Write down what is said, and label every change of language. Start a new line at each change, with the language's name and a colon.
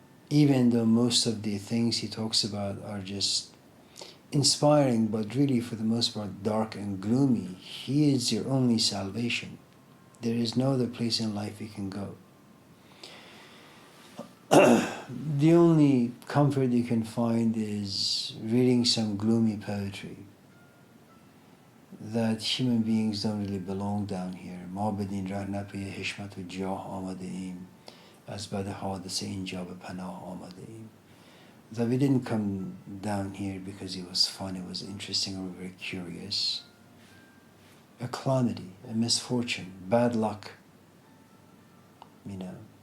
English: Even though most of the things he talks about are just inspiring, but really for the most part dark and gloomy, he is your only salvation. There is no other place in life you can go. The only comfort you can find is reading some gloomy poetry, that human beings don't really belong down here.
Persian: ما بدین ره نه پی حشمت و جاه آمده ایم، از بد حادثه اینجا به پناه آمده ایم.
English: That we didn't come down here because it was fun, it was interesting, or we were very curious. A calamity, a misfortune, bad luck, you know.